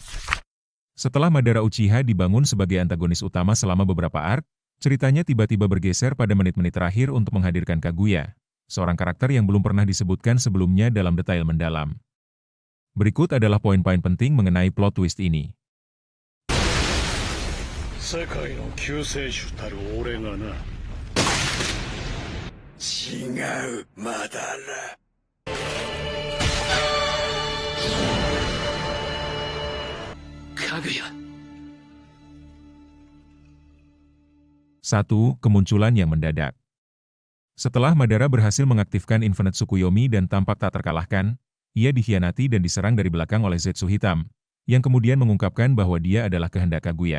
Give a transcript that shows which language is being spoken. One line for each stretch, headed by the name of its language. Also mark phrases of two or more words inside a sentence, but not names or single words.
Indonesian: Setelah Madara Uchiha dibangun sebagai antagonis utama selama beberapa arc, ceritanya tiba-tiba bergeser pada menit-menit terakhir untuk menghadirkan Kaguya, seorang karakter yang belum pernah disebutkan sebelumnya dalam detail mendalam. Berikut adalah poin-poin penting mengenai
English: plot twist
Indonesian: ini.
Japanese: 世界の救世主たる俺がな。違う、マダラ。かぐや。
Indonesian: 1. Kemunculan yang mendadak. Setelah Madara berhasil mengaktifkan Infinite Tsukuyomi dan tampak tak terkalahkan, ia dikhianati dan diserang dari belakang oleh Zetsu Hitam, yang kemudian mengungkapkan bahwa dia adalah kehendak Kaguya.